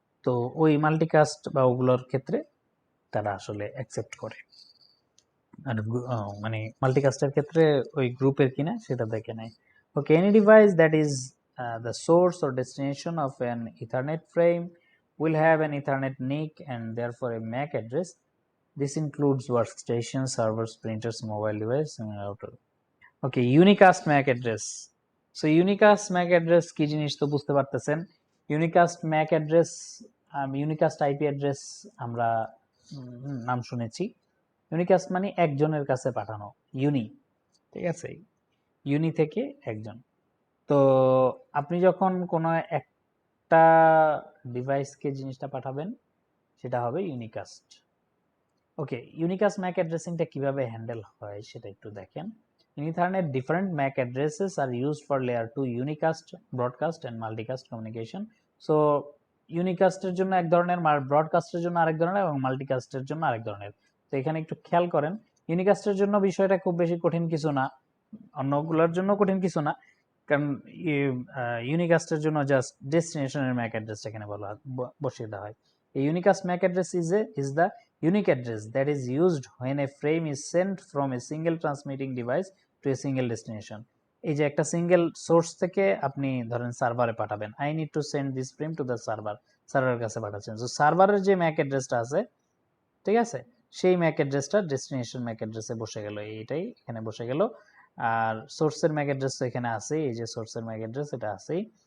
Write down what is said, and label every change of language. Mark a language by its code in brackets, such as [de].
[bn] তো ওই মাল্টিকাস্ট বা ওগুলোর ক্ষেত্রে তারা আসলে অ্যাকসেপ্ট করে। আর মানে মাল্টিকাস্টের ক্ষেত্রে ওই গ্রুপের কিনা সেটা দেখে নেয়। [en] Okay, any device that is the source or destination of an Ethernet frame will have an Ethernet NIC and therefore a MAC address. This includes workstations, servers, printers, mobile device, and router. Okay, unicast MAC address. [bn] So unicast MAC address কি জিনিস তো বুঝতে পারতেছেন। unicast MAC address, unicast IP address আমরা নাম শুনেছি। Unicast মানে একজনের কাছে পাঠানো, ইউনি, ঠিক আছে, ইউনি থেকে একজন। তো আপনি যখন কোনো একটা ডিভাইসকে জিনিসটা পাঠাবেন সেটা হবে ইউনিকাস্ট। ওকে, ইউনিকাস্ট ম্যাক অ্যাড্রেসিংটা কিভাবে হ্যান্ডেল হয় সেটা একটু দেখেন। [en] In Ethernet, different MAC addresses are used for layer 2 unicast, broadcast and multicast communication. [bn] So ইউনিকাস্টের জন্য এক ধরনের, ব্রডকাস্টের জন্য আরেক ধরনের এবং মাল্টিকাস্টের জন্য আরেক ধরনের। তো এখানে একটু খেয়াল করেন, ইউনিকাস্টের জন্য বিষয়টা খুব বেশি কঠিন কিছু না, অন্যগুলোর জন্য কঠিন কিছু না, কারণ ইউনিকাস্টের জন্য জাস্ট ডেস্টিনেশনের ম্যাক অ্যাড্রেসটা এখানে বসিয়ে দেওয়া হয়। [en] A unicast MAC address is the unique address that is used when a frame is sent from a single transmitting device to a single destination. [bn] এই যে একটা সিঙ্গেল সোর্স থেকে আপনি ধরেন সার্ভারে পাঠাবেন, [en] I need to send this frame to the server, [bn] সার্ভারের কাছে পাঠাচ্ছেন। তো সার্ভারের যে ম্যাক অ্যাড্রেসটা আছে, ঠিক আছে, সেই ম্যাক অ্যাড্রেসটা ডেস্টিনেশন ম্যাক অ্যাড্রেসে বসে গেল, এইটাই এখানে বসে গেল। আর সোর্সের ম্যাক অ্যাড্রেস তো এখানে আছে, এই যে সোর্সের ম্যাক অ্যাড্রেস এটা আছেই।